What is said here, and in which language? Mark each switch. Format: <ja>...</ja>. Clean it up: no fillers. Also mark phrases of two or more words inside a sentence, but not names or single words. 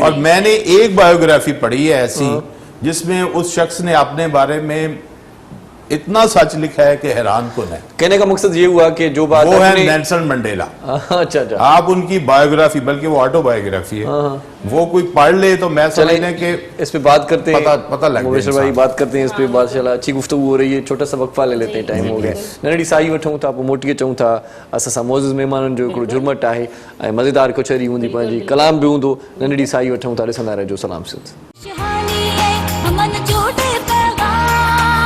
<ur>اور میں نے ایک بائیوگرافی پڑھی ہے ایسی جس میں اس شخص نے اپنے بارے میں اتنا سچ لکھا ہے کہ حیران کن ہے. کہنے کا مقصد یہ ہوا کہ جو بات وہ ہے نیلسن منڈیلا. اچھا. آپ ان کی بائیوگرافی، بلکہ وہ آٹوبائیوگرافی ہے، وہ کوئی پڑھ لے تو میں سمجھنے کے اس پہ بات کرتے ہیں، پتا لگ گیا بھائی، بات کرتے ہیں اس پہ. ماشاءاللہ اچھی گفتگو ہو رہی ہے، چھوٹا سا وقفہ لے لیتے ہیں، ٹائم ہو گیا.</ur> <sd>नंढड़ी साई वठूं था, पोइ मोटी अचूं था। असां मौजूद मेहमाननि जो हिकिड़ो जुर्मट आहे ऐं मज़ेदार कचहरी हूंदी, पंहिंजी कलाम बि हूंदो। नंढड़ी साई वठूं था, ॾिसंदा रहिजो सलाम सिंध। खुशहाली है, अमन जोड़े पैगाम।</sd>